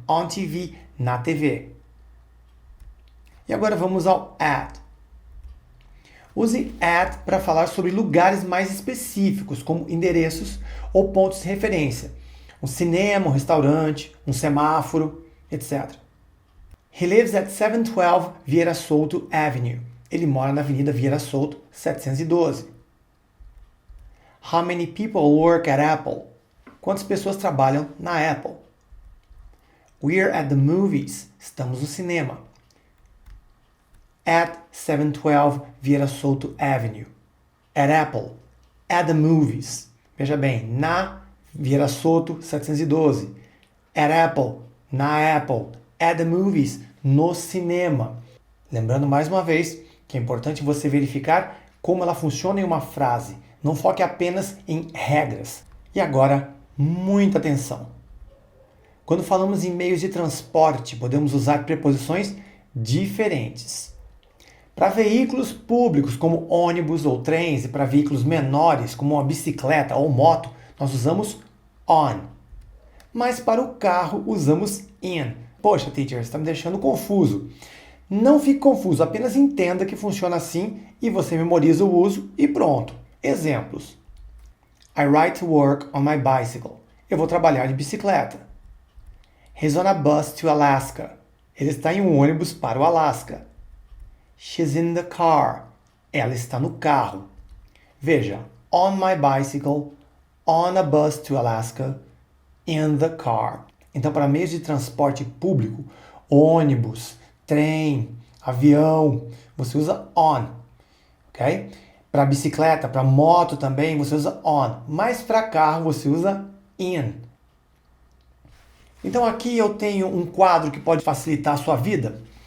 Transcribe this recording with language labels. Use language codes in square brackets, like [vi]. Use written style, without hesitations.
[en] On TV, [pt] na TV. E agora vamos ao at. Use at para falar sobre lugares mais específicos, como endereços ou pontos de referência. Um cinema, um restaurante, um semáforo, etc. [en] He lives at 712 Vieira Souto Avenue. [pt] Ele mora na Avenida Vieira Souto, 712. [en] How many people work at Apple? [pt] Quantas pessoas trabalham na Apple? [en] We're at the movies. [pt] Estamos no cinema. [en] At 712 Vieira Souto Avenue. At Apple. At the movies. [pt] Veja bem, na Vieira Souto 712. [en] At Apple. [pt] Na Apple. [en] At the movies. [pt] No cinema. Lembrando mais uma vez que é importante você verificar como ela funciona em uma frase. Não foque apenas em regras. E agora, muita atenção. Quando falamos em meios de transporte, podemos usar preposições diferentes. Para veículos públicos, como ônibus ou trens, e para veículos menores, como uma bicicleta ou moto, nós usamos on. Mas para o carro, usamos in. Poxa, teacher, você está me deixando confuso. Não fique confuso, apenas entenda que funciona assim e você memoriza o uso e pronto. Exemplos. [en] I ride to work on my bicycle. [pt] Eu vou trabalhar de bicicleta. [en] He's on a bus to Alaska. [pt] Ele está em um ônibus para o Alasca. [en] She's in the car. [pt] Ela está no carro. Veja, [en] on my bicycle, on a bus to Alaska, in the car. [pt] Então, para meios de transporte público, ônibus, trem, avião, você usa on, ok? Para bicicleta, para moto também, você usa on. Mas para carro, você usa in. Então, aqui eu tenho um quadro que pode facilitar a sua vida.